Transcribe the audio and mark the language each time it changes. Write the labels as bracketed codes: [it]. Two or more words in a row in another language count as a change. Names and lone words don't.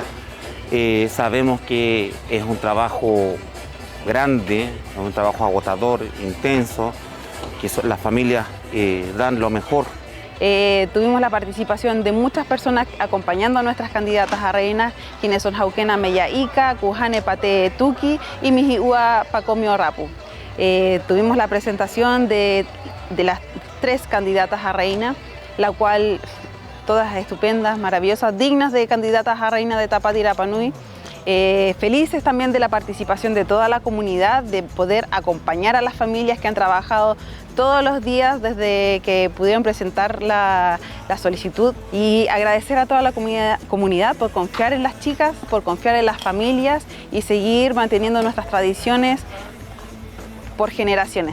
[es] Sabemos que es un trabajo grande, es un trabajo agotador, intenso, que las familias dan lo mejor. Tuvimos la participación de muchas personas acompañando a nuestras candidatas a reinas, quienes son Jauquena Meyaika, Cujane Pate Tuki y Mijiua Pacomio Rapu. Tuvimos la presentación de las 3 candidatas a reina, la cual todas estupendas, maravillosas, dignas de candidatas a reina de Tapati Rapa Nui. Felices también de la participación de toda la comunidad, de poder acompañar a las familias que han trabajado todos los días desde que pudieron presentar la solicitud, y agradecer a toda la comunidad por confiar en las chicas, por confiar en las familias y seguir manteniendo nuestras tradiciones por generaciones.